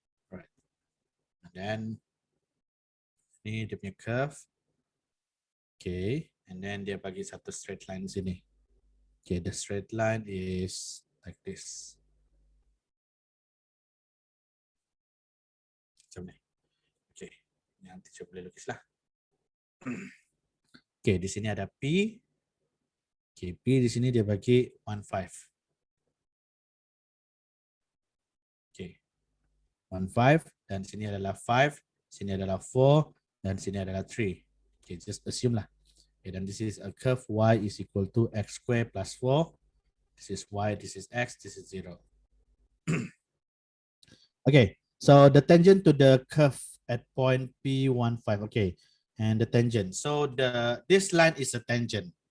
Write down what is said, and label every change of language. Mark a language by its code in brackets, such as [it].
[en] Right, and then [ms] ni dia punya [en] curve. [ms] Okay, [en] and then [ms] dia bagi satu straight line sini. [en] Okay, the straight line is like this. [ms] Macam ni. Okay, nanti saya boleh lukis lah. Okay, di sini ada P. Okay, P di sini dia bagi 1,5. Okay, 1,5 dan sini adalah 5, sini adalah 4 dan sini adalah 3. [en] Okay, just assume lah. Okay, [ms] dan [en] this is a curve y is equal to x square plus 4. This is y, this is x, this is 0. Okay, so the tangent to the curve at point P15. Okay, and the tangent. So this line is a tangent.